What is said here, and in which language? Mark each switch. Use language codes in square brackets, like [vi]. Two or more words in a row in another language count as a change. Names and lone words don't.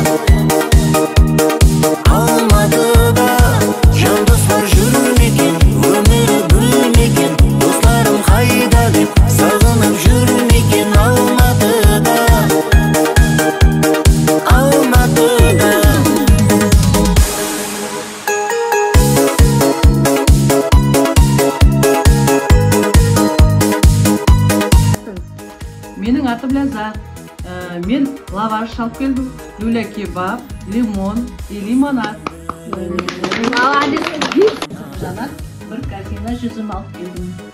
[uz] Almatıda. Jon do'stlar yurmikin, umri bilmikin, do'stlarim qayda deb sag'inib yurmikin Almatıda. Almatıda. [kk] Менің атым Ләззат. Мен лаваш алып келдім. [ru] Люля кебаб, лимон и лимонад. [kk] Жанат бір корзина жүзім алып келдім.